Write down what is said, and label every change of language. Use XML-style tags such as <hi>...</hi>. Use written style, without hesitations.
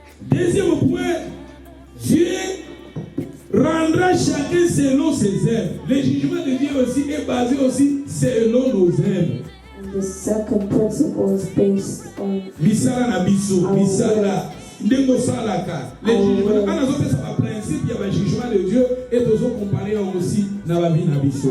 <fr>Deuxième point, Dieu rendra chacun selon ses œuvres. Le jugement de Dieu aussi est basé aussi selon nos œuvres.</fr> <en>And the second principle is based on</en> <ln>Misala na biso, misala. Ndengo salaka.</ln> <fr>Le jugement, quand nous avons ce principe, il y a le jugement de Dieu et nous avons comparé aussi dans la vie</fr> <ln>na biso.</ln>